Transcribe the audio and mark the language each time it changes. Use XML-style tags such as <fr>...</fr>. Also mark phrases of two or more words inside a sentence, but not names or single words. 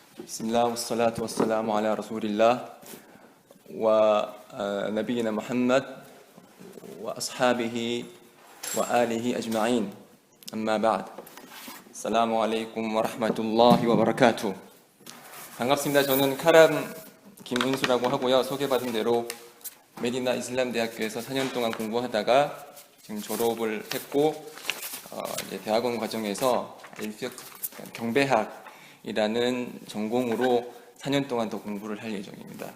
<ar>بسم الله والصلاة والسلام على رسول الله ونبينا محمد وأصحابه وآله أجمعين. أما بعد. السلام عليكم ورحمة الله وبركاته.</ar> <ko>반갑습니다. 저는 카람 김은수라고 하고요. 소개받은 대로 메디나 이슬람 대학교에서 4년 동안 공부하다가 지금 졸업을 했고 이제 대학원 과정에서 경배학이라는 전공으로 4년 동안 더 공부를 할 예정입니다.</ko>